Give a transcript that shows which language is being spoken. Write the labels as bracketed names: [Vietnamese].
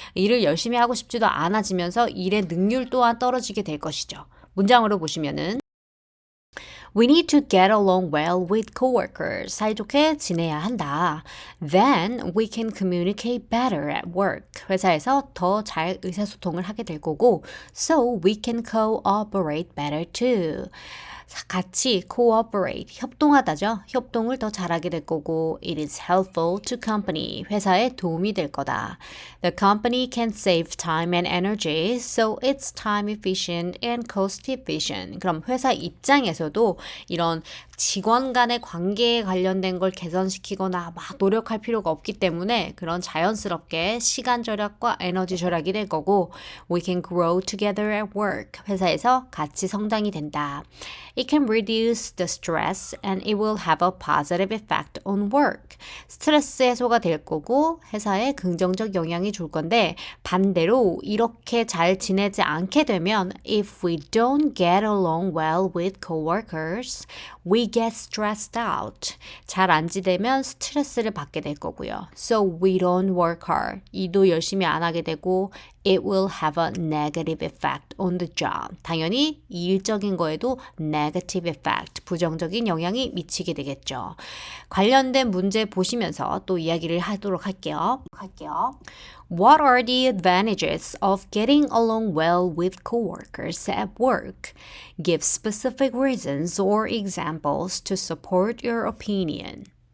[Korean] 일을 열심히 하고 싶지도 않아지면서 일의 능률 또한 떨어지게 될 것이죠. 문장으로 보시면은 [English] We need to get along well with coworkers. [Korean] 사이좋게 지내야 한다. [English] Then we can communicate better at work. [Korean] 회사에서 더 잘 의사소통을 하게 될 거고, [English] so we can cooperate better too. [Korean] 같이 cooperate, 협동하다죠. 협동을 더 잘하게 될 거고 [English] it is helpful to company, [Korean] 회사에 도움이 될 거다. [English] The company can save time and energy, so it's time efficient and cost efficient. [Korean] 그럼 회사 입장에서도 이런 직원 간의 관계에 관련된 걸 개선시키거나 막 노력할 필요가 없기 때문에 그런 자연스럽게 시간 절약과 에너지 절약이 될 거고 [English] we can grow together at work. [Korean] 회사에서 같이 성장이 된다. [English] It can reduce the stress and it will have a positive effect on work. [Korean] 스트레스 해소가 될 거고 회사에 긍정적 영향이 줄 건데 반대로 이렇게 잘 지내지 않게 되면 [English] if we don't get along well with coworkers, we get stressed out. [Korean] 잘 안 지내면 스트레스를 받게 될 거고요. [English] So we don't work hard. [Korean] 일도 열심히 안 하게 되고 [English] it will have a negative effect on the job. [Korean] 당연히 이 일적인 거에도 negative effect, 부정적인 영향이 미치게 되겠죠. 관련된 문제 보시면서 또 이야기를 하도록 할게요. [English] What are the advantages of getting along well with coworkers at work? Give specific reasons or examples to support your opinion.